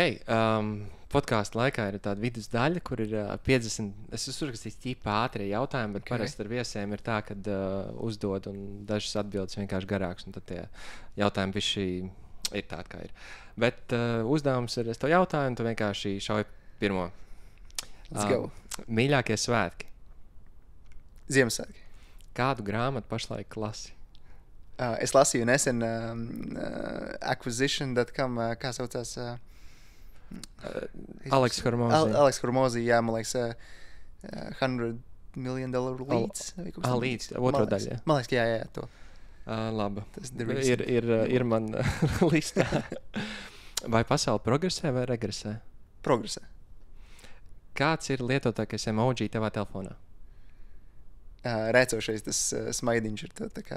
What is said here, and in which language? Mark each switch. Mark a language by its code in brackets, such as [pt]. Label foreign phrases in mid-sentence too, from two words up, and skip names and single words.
[lv] Podkāstu laikā ir tāda vidus daļa, kur ir 50, es uzrakstīju tīpā ātrie jautājumi, bet parasti ar viesiem ir tā, ka uzdod un dažas atbildes vienkārši garāks, un tad tie jautājumi bišķi ir tādi, kā ir. Bet uzdevums ir, es tev jautāju, un tu vienkārši šauj pirmo. [en] Let's go. [lv] Mīļākie svētki? Ziemassvētki. Kādu grāmatu pašlaik lasi? Es lasīju nesen acquisition.com, kā saucās? Alex Hormozy. Alex Hormozy, jā, man liekas, $100 million leads. Leads, otro daļu. Man liekas, jā, to. Labi. Ir man listā. Vai pasaule progresē vai regresē? Progresē. Kāds ir lietotākais emoji tavā telefonā? Rēcošais tas smaidiņš ir tā kā...